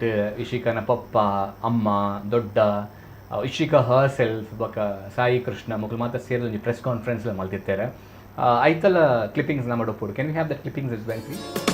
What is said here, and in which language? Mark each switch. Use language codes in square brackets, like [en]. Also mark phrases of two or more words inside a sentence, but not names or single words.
[tcy] ಇಶಿಕಾನ ಪಪ್ಪ, ಅಮ್ಮ, ದೊಡ್ಡ ಇಶಿಕಾ [en] her self [tcy] ಬೊಕ ಸಾಯಿ ಕೃಷ್ಣ ಮಕ್ಕಳು ಮಾತ್ರ ಸೇರಿದ [en] press conference [tcy] ಮಲ್ತಿದ್ದಾರೆ. ಐತಲ್ಲ ಕ್ಲಿಪ್ಪಿಂಗ್ಸ್ ನಮ್ಮ ಡೊಪ್ಪುಡು. [en] can we have the clippings as well please?